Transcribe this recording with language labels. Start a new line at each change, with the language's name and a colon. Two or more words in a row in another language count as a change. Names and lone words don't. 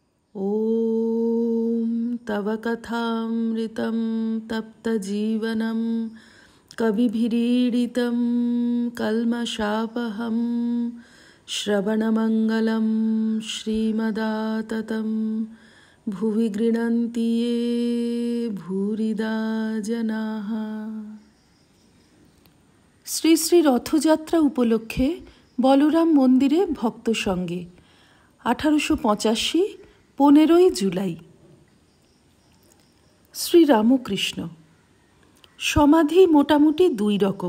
Sanskrit: ॐ तव कथामृतं तप्तजीवनं कविभिरीडितं कल्मषापहं श्रवणमङ्गलं श्रीमदाततं भुवि गृह्णन्ति ये भूरिदा जनाः।
Bangla: শ্রী শ্রী রথযাত্রা উপলক্ষে বলরাম মন্দিরে ভক্ত সঙ্গে 1885 15ই জুলাই। শ্রীরামকৃষ্ণ। সমাধি মোটামুটি দুই রকম।